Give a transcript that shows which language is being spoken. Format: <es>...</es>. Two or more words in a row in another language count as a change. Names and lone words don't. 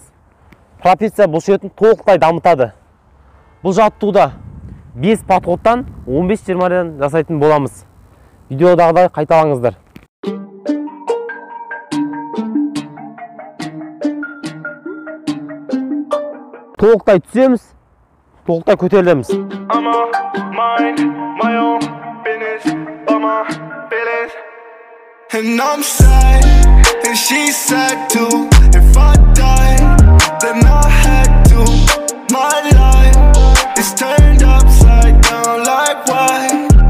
<kk>Трапеция бұлшетін толықтай дамытады. Бұл жаттығуда 5 подходтан 15-20-ден жасайтын боламыз. Видеодағыдай қайталаңыздар. Толықтай түсеміз, толықтай көтерілеміз.</kk> <en>And I'm sad, and she's sad too. If I die, then I had to. My life is turned upside down like why?</en>